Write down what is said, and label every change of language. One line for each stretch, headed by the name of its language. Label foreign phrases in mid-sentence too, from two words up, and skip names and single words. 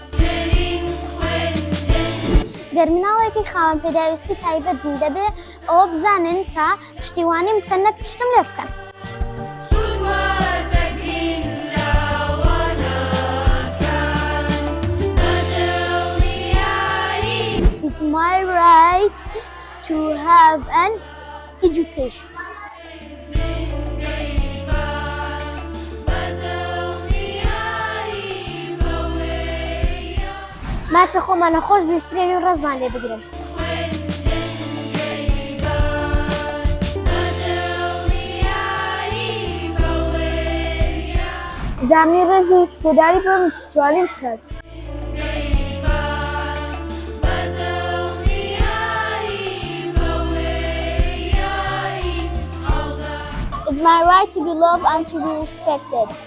Central Kurdish: گەر مناڵێکی خاوەن پێداویستی تایبەت دەبێ ئەوە بزانن کە پشتیوانیم بکەن نەک پشتم لێ بکەن.
English: It's my right to have an education.
Central Kurdish: مافی خۆمانە خۆش بیسترێنی و ڕێزمان لێ بگرن. زامنی ڕێزی و سپۆداری بۆم پشتیوانیم بکات.
English: It's my right to be loved and to be respected.